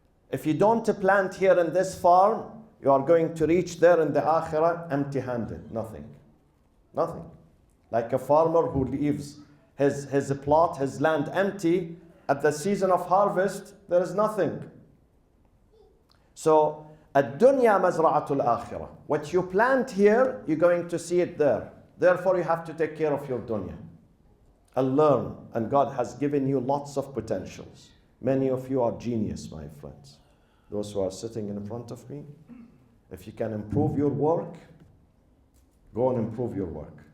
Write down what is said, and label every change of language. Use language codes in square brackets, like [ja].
[en] If you don't plant here in this farm, you are going to reach there in the akhirah empty-handed, nothing. Nothing. Like a farmer who leaves his plot, his land empty, at the season of harvest, there is nothing. [ar] So, الدنيا مزرعة الآخرة. [en] What you plant here, you're going to see it there. Therefore, you have to take care of your dunya and learn. And God has given you lots of potentials. Many of you are genius, my friends. Those who are sitting in front of me, if you can improve your work, go and improve your work.